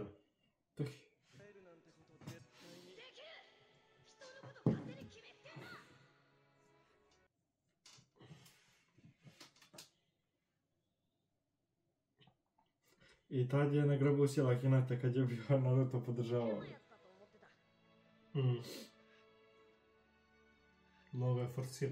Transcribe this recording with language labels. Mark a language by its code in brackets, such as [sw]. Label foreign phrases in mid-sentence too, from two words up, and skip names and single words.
[ja] Tuh. 帰るなんてこと絶対に。できる。人のこと勝手に決めつけんな。 [sr] I tad je nagrabusila Hinata kad je bio Naruto podržavao. [ja] 変なやつだと思ってた。 [sr] Mnogo je forciran.